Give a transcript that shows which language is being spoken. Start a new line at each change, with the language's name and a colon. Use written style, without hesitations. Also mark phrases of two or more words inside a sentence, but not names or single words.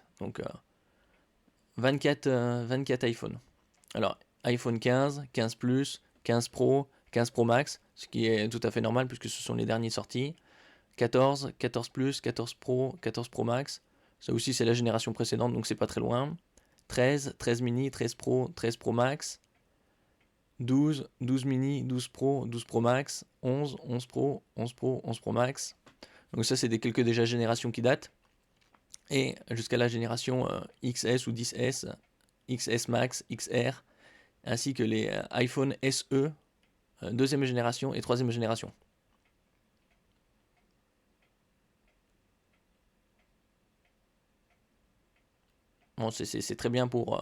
French: Donc 24 iPhones. Alors iPhone 15, 15 Plus, 15 Pro, 15 Pro Max, ce qui est tout à fait normal puisque ce sont les derniers sortis. 14, 14 Plus, 14 Pro, 14 Pro Max. Ça aussi c'est la génération précédente donc c'est pas très loin. 13, 13 mini, 13 Pro, 13 Pro Max. 12, 12 mini, 12 Pro, 12 Pro Max. 11, 11 Pro, 11 Pro, 11 Pro Max. Donc ça c'est des quelques déjà générations qui datent. Et jusqu'à la génération XS ou 10S, XS Max, XR, ainsi que les iPhone SE, deuxième génération et troisième génération. Bon, c'est très bien pour...